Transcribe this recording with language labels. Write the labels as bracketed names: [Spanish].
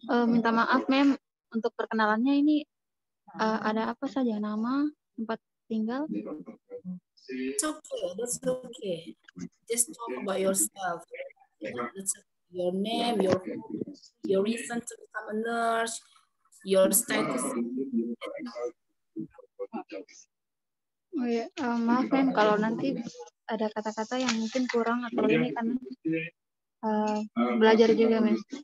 [Indonesian] Minta maaf Mem, untuk perkenalannya ini ada apa saja, nama, tempat tinggal? [English] It's okay, that's okay. Just talk about yourself. Your name, your reason to become a nurse, your status. [Indonesian] Oh ya, maaf Mem, kalau nanti ada kata-kata yang mungkin kurang atau ini karena belajar juga Mem.